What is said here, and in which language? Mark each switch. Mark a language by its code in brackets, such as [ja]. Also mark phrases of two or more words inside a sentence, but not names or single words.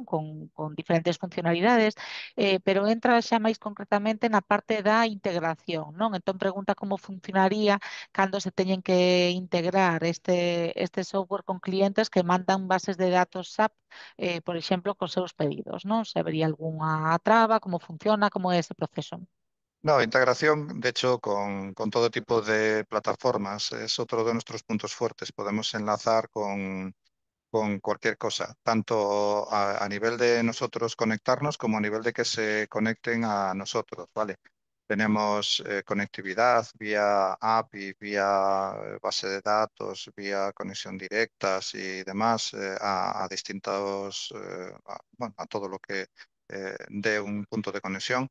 [gl] Con diferentes funcionalidades, pero entra xa máis concretamente na parte da integración, non? Entón pregunta como funcionaría cando se teñen que integrar este software con clientes que mandan bases de datos SAP, por exemplo, cos seus pedidos, non? Se habería algunha traba, como funciona, como é ese proceso. [es] No, integración, de hecho, con todo tipo de plataformas es otro de nuestros puntos fuertes. Podemos enlazar con cualquier cosa, tanto a nivel de nosotros conectarnos como a nivel de que se conecten a nosotros, ¿vale? Tenemos conectividad vía API, vía base de datos, vía conexión directas y demás a distintos, bueno, a todo lo que dé un punto de conexión.